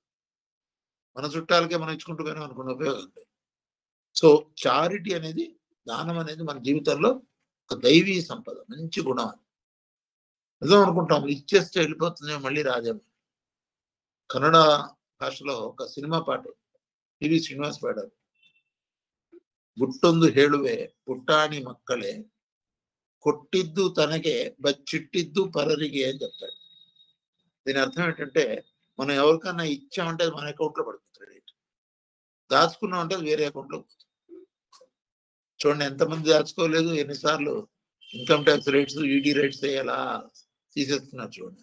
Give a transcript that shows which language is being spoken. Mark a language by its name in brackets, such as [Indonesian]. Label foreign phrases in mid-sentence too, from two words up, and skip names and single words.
[Telugu] మన చుట్టాలకే మనం ఇచ్చుకుంటూ పోయినాం అనుకున్న ఉపయోగం లేదు. [English] so charity [Telugu] అనేది దానం అనేది మన జీవితంలో ఒక దైవీ సంపద, మంచి గుణం అని నిజం అనుకుంటాం. ఇచ్చేస్తే వెళ్ళిపోతుంది, మళ్ళీ రాదేమో. కన్నడ భాషలో ఒక సినిమా పాట టివి శ్రీనివాస్ పాడారు. [Kannada] ಗುಟ್ಟೊಂದು ಹೇಳುವೆ ಪುಟ್ಟಾಣಿ ಮಕ್ಕಳೇ ಕೊಟ್ಟಿದ್ದು ತನಗೆ ಬಚ್ಚಿಟ್ಟಿದ್ದು ಪರರಿಗೆ [Telugu] అని చెప్తాడు. దీని అర్థం ఏంటంటే మనం ఎవరికన్నా ఇచ్చామంటే మన అకౌంట్లో పడుతుంది క్రెడిట్, దాచుకున్నామంటే వేరే అకౌంట్లో పోతుంది. చూడండి ఎంతమంది దాచుకోలేదు, ఎన్నిసార్లు [English] income tax rates, ED rates [Telugu] ఎలా తీసేస్తున్నారు చూడండి.